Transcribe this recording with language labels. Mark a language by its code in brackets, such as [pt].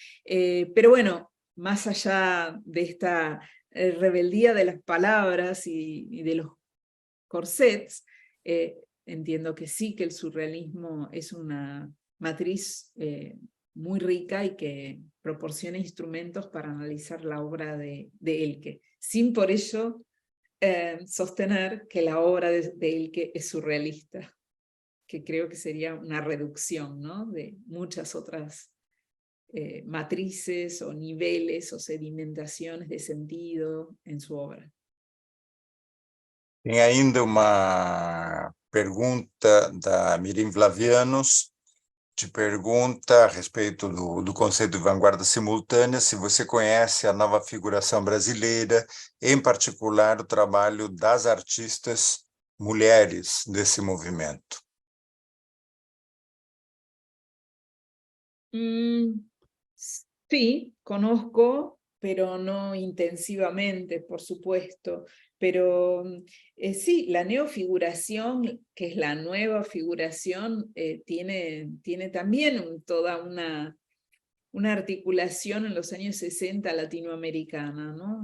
[es] Pero bueno, más allá de esta rebeldía de las palabras y de los corsets, entiendo que sí que el surrealismo es una matriz muy rica y que proporciona instrumentos para analizar la obra de Elke, sin por ello sostener que la obra de Elke es surrealista, que creo que sería una reducción, ¿no? De muchas otras matrices o niveles o sedimentaciones de sentido en su obra. [pt] Tem ainda uma pergunta da Mirim Vlavianos, te pergunta a respeito do conceito de vanguarda simultânea, se você conhece a nova figuração brasileira, em particular o trabalho das artistas mulheres desse movimento. [es] Sí, conozco, pero no intensivamente, por supuesto. Pero sí, la neofiguración, que es la nueva figuración, tiene también toda una articulación en los años 60 latinoamericana, ¿no?